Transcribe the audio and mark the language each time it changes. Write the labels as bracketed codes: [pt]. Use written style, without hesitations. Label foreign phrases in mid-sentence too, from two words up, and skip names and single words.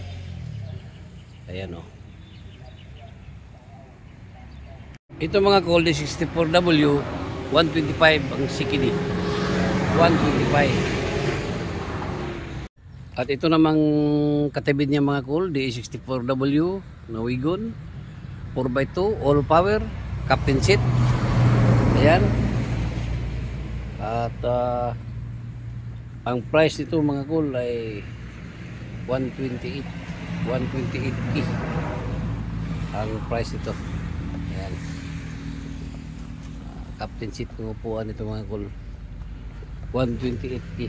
[tl] Ayan o. Ito mga kol, DE64W 125 ang CKD, 125. At ito namang katabi niya mga kol, DE64W na Wigon 4x2, [en] all power, captain seat. [tl] Ayan. At ang price nito mga kol ay 128 ang price nito. Ayan. [en] Captain seat [tl] ng upuan nito mga kol, 128.